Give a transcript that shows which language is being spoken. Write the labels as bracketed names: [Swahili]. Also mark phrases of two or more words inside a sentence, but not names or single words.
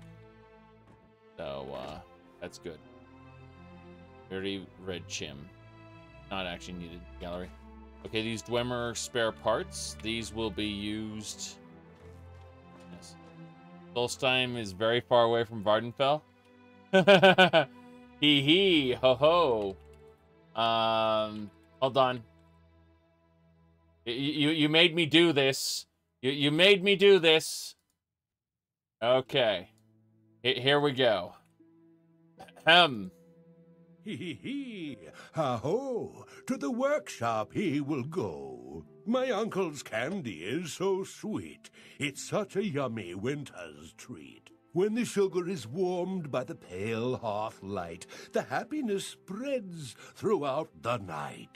[English] So, that's good. We already read Chim. Not actually needed in the gallery. Okay, these Dwemer spare parts. These will be used... Yes. Solstheim is very far away from Vardenfell. Hee hee, ho ho. Hold on. You made me do this. You made me do this. Okay. Here we go. Hee hee hee. Ha-ho. To the workshop he will go. My uncle's candy is so sweet. It's such a yummy winter's treat. When the sugar is warmed by the pale hearth light, the happiness spreads throughout the night.